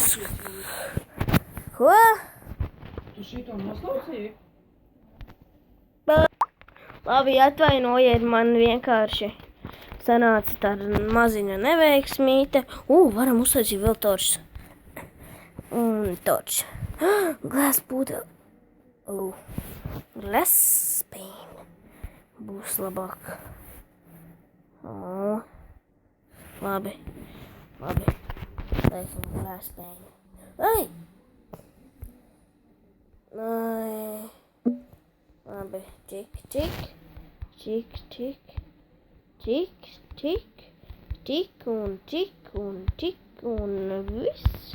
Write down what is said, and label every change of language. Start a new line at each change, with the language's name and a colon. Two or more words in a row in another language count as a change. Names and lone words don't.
Latvian: Ko? Tu šito noslaucīji? Labi, atvainojiet, man vienkārši sanāca tāda maziņa neveiksmīte. Varam uztaisīt vēl torčus.
English: Un torch. Glass puddle. Glass pane.
Latvian: Būs labāk. Labi. taisam plēstēņu. Ai! Ai! Labi, čik, čik, čik, čik, čik, čik, čik un čik un čik un viss.